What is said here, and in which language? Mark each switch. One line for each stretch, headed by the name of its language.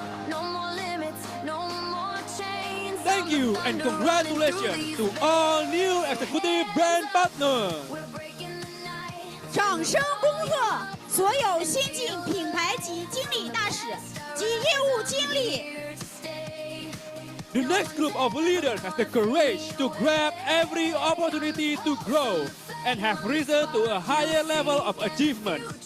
English: No more limits, no more chains. Thank you and congratulations to all new executive brand partners. We're breaking the night.
Chinese: 掌声恭贺所有新晋品牌及经理大使及业务经理。
English: Here to stay. The next group of leaders has the courage to grab every opportunity to grow and have risen to a higher level of achievement.